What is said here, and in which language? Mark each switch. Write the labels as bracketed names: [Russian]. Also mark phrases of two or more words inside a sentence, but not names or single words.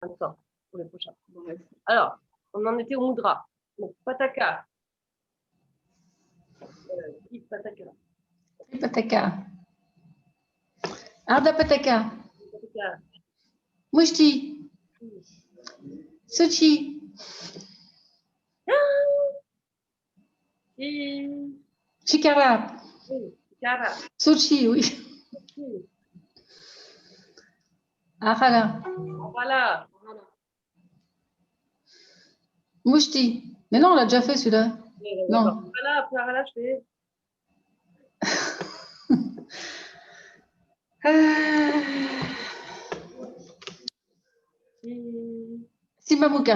[French] Attends, pour les prochains. Alors, on en était au mudra. Donc, pataka. Pataka. Pataka. Arda Pataka. Pataka. Mushti. Sochi. Chikara. Chikara. Sochi, oui. Ahala. Voilà. Mushti. Mais non, on l'a déjà fait celui-là. Non. Voilà, après Ahala, je fais. Simamuka.